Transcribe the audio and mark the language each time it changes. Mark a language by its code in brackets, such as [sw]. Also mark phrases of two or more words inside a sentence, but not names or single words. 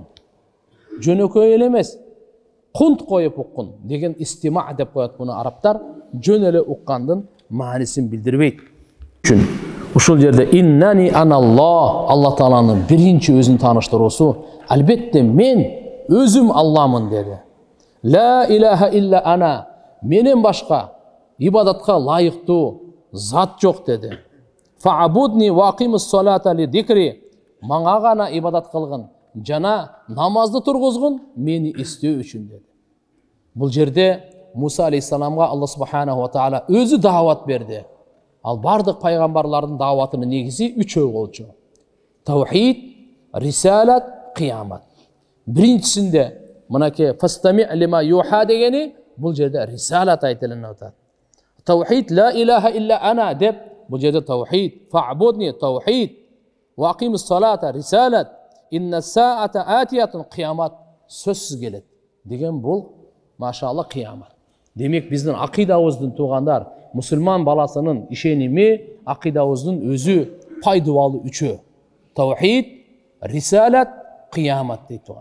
[ky] Жөнөкөй эле эмес, кунт коюп уккун деген истима деп коет муну арабтар. Жөн эле уккандын маанисин билдирбейт. Үчүн ушул жерде [ar] إنني أنا الله, [ky] Алла Тааланын биринчи өзүн тааныштыруусу, албетте мен өзүм Алламын деди. [ar] لا إله إلا أنا, [ky] менен башка ибадатка лайыктуу зат жок деди. [ar] فاعبدني وأقم الصلاة لذكري, [ky] мага гана ибадат кылгын жана намазды тургузгун мени эстөө үчүн деди. Бул жерде Муса алейхиссаламга Алла [ar] سبحانه وتعالى [ky] өзү даават берди. Ал бардык пайгамбарлардын дааватынын негизи үчөө болчу: таухид, рисалат, кыямат. Биринчисинде мынакей [ar] فاستمع لما يوحى [ky] дегени бул жерде рисалат айтылып атат. Таухид [ar] لا إله إلا أنا [ky] деп бул жерде таухид, фа'будни таухид, [ar] وأقم الصلاة [ky] рисалат, [ar] إن الساعة آتية [ky] кыямат сөзсүз келет деген бул машалла кыямат. Демек биздин акыйдабыздын туугандар, мусулман баласынын ишеними, акыйдабыздын өзү пайдалуу үчөө: таухид, рисалат, кыямат дейт туган.